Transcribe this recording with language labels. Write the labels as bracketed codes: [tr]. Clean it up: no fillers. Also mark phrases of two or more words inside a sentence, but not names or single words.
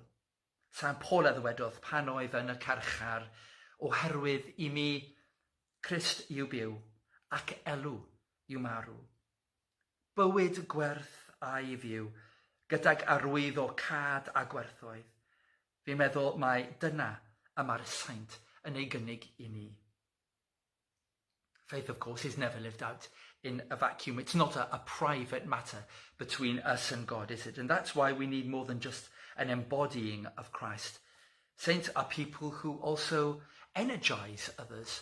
[cy] Sant Paul ddwedodd pan oedd yn y carchar, oherwydd I mi Crist yw byw ac elw yw marw. Bywyd gwerth a'i fyw, gydag arwydd o cad a gwerthoedd. Fi'n meddwl mai dyna y mae'r saint yn ei gynnig I ni. [en] Faith, of course, is never lived out in a vacuum. It's not a private matter between us and God, is it? And that's why we need more than just an embodying of Christ. Saints are people who also energize others.